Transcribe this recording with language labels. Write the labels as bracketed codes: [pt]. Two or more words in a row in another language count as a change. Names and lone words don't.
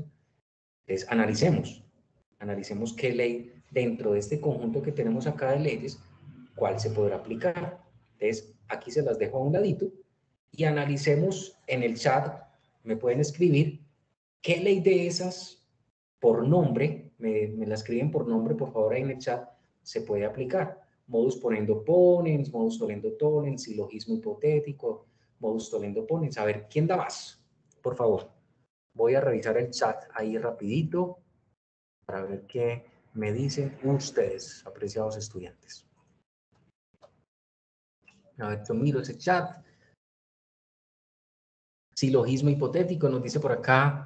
[es] Entonces, analicemos qué ley dentro de este conjunto que tenemos acá de leyes, cuál se podrá aplicar. Entonces, aquí se las dejo a un ladito y analicemos en el chat, me pueden escribir qué ley de esas por nombre, me la escriben por nombre, por favor, ahí en el chat, se puede aplicar. [la] Modus ponendo ponens, modus tollendo tollens, [es] silogismo hipotético, [la] modus tollendo ponens. [es] A ver, ¿quién da más? Por favor, voy a revisar el chat ahí rapidito para ver qué me dicen ustedes, apreciados estudiantes. A ver, yo miro ese chat. Silogismo hipotético, nos dice por acá.